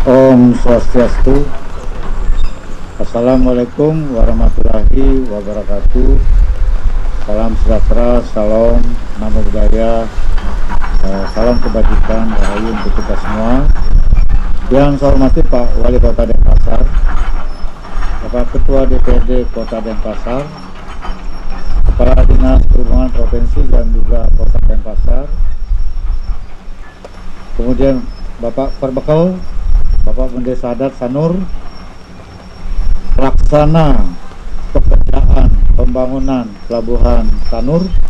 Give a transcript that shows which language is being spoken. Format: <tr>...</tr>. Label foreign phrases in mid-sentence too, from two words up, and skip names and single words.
<ban>Om Swastiastu.</ban> <ar>السلام عليكم ورحمة الله وبركاته.</ar> <id>Salam sejahtera, salam</id> <pi>namo buddhaya,</pi> <id>salam kebajikan, rahayu untuk kita semua. Yang saya hormati Pak Wali Kota Denpasar, Bapak Ketua DPRD Kota Denpasar, Kepala Dinas Perhubungan Provinsi dan juga Kota Denpasar, kemudian Bapak Perbekal, Bapak Mendesa Adat Sanur, pelaksana pekerjaan pembangunan Pelabuhan Sanur.</id>